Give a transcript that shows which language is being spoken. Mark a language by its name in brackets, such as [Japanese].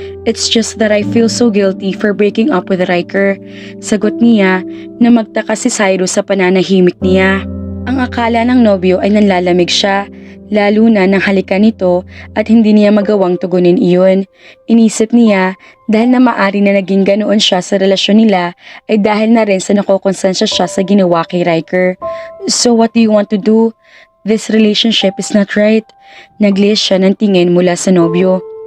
[English] It's just that I feel so guilty for breaking up with Riker. [Filipino] Sagot niya na magtaka si Cyrus sa pananahimik niya. Ang akala ng nobyo ay nanlalamig siya, lalo na nang halikan nito at hindi niya magawang tugunin iyon. Inisip niya dahil na maari na naging ganoon siya sa relasyon nila ay dahil na rin sa nakokonsensya siya sa ginawa kay Riker. [English] So what do you want to do? This relationship is not right. [Filipino] Naglis siya ng tingin mula sa nobyo.